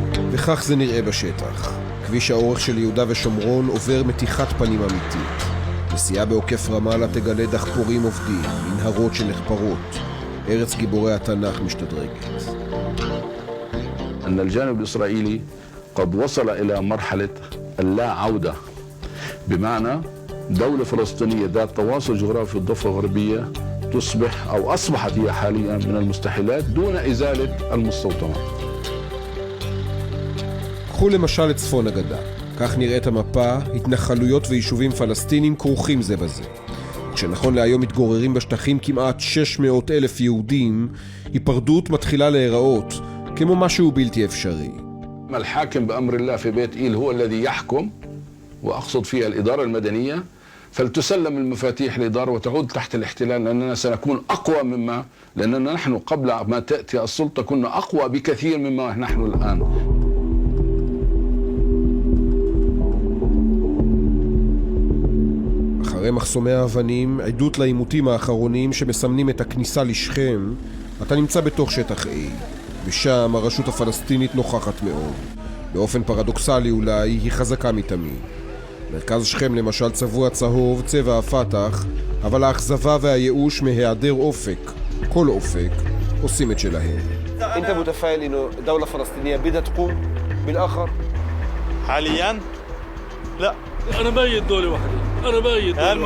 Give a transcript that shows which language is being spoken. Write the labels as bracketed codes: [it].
[he] וכך זה נראה בשטח. כביש האורך של יהודה ושומרון עובר מתיחת פנים אמיתית. נסיעה בעוקף רמאללה תגלה דחפורים עובדים, מנהרות שנחפרות. ארץ גיבורי התנ"ך משתדרגת. [ar] أن الجانب الإسرائيلي قد وصل إلى مرحلة اللا عودة بمعنى دولة فلسطينية ذات تواصل جغرافي في الضفة الغربية تصبح أو أصبحت هي حاليا من المستحيلات دون إزالة المستوطنات. [he] קחו למשל את צפון הגדה. כך נראית המפה, התנחלויות ויישובים פלסטינים כרוכים זה בזה. כשנכון להיום מתגוררים בשטחים כמעט 600,000 יהודים, היפרדות מתחילה להיראות כמו משהו בלתי אפשרי. [ar] الحاكم بأمر الله في بيت إيل هو الذي يحكم وأقصد فيها الإدارة المدنية فلتسلم المفاتيح الإدارة وتعود تحت الاحتلال لأننا سنكون أقوى مما لأننا نحن قبل ما تأتي السلطة كنا أقوى بكثير مما نحن الآن. [he] אחרי מחסומי האבנים, עדות לעימותים האחרונים שמסמנים את הכניסה לשכם, אתה נמצא בתוך שטח A. ושם הרשות הפלסטינית נוכחת מאוד. באופן פרדוקסלי אולי, היא חזקה מתמיד. מרכז שכם למשל צבוע צהוב, צבע הפתח, אבל האכזבה והייאוש מהיעדר אופק, כל אופק, עושים את שלהם. [ar] انت متفائل انه دولة فلسطينية بدها تقوم بالاخر؟ حاليا لا انا بايد دولة واحدة انا بايد